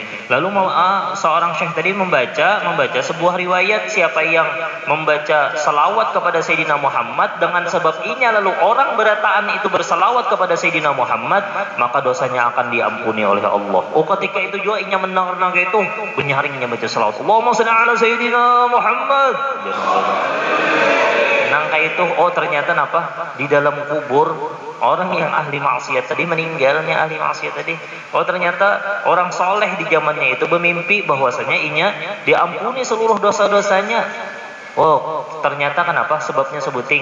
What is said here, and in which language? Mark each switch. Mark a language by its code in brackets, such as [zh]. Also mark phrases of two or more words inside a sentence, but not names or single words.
[id] Lalu seorang syekh tadi membaca sebuah riwayat siapa yang membaca salawat kepada Sayyidina Muhammad dengan sebab inya lalu orang berataan itu bersalawat kepada Sayyidina Muhammad, maka dosanya akan diampuni oleh Allah. Oh ketika itu juga inya mendengar nangka itu benyaring inya baca salawat. [ar] اللهم صل على سيدنا محمد. [id] Nangka itu oh ternyata apa? Di dalam kubur orang yang ahli maksiat tadi meninggalnya ahli maksiat tadi. Oh ternyata orang soleh di zamannya itu bermimpi bahwasanya inya diampuni seluruh dosa-dosanya. Oh ternyata kenapa? Sebabnya sebuting.